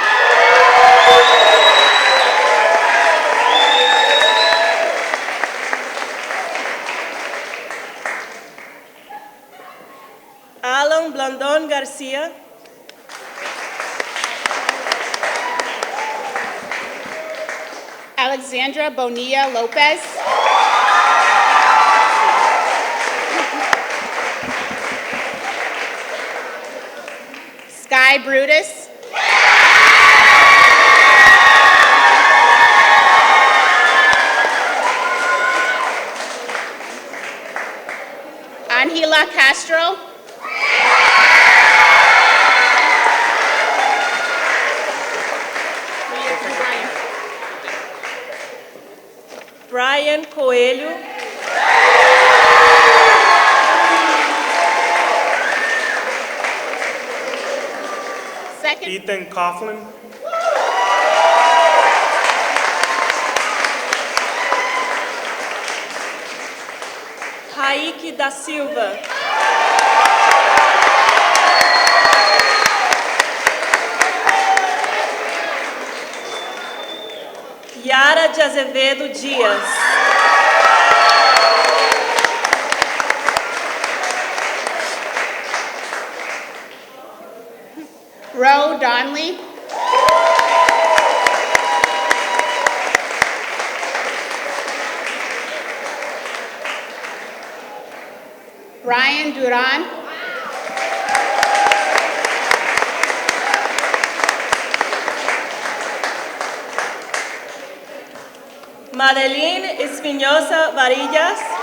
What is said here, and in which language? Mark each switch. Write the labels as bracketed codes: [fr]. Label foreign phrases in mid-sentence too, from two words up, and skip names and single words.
[en] Alan Blandon Garcia. Alexandra Bonilla Lopez. Sky Brutus. Angela Castro. Brian Coelho. Second. Ethan Coughlin. Raik da Silva. Yara de Azevedo Dias. Ro Donley. Ryan Duran. Madeline Espinosa Varillas.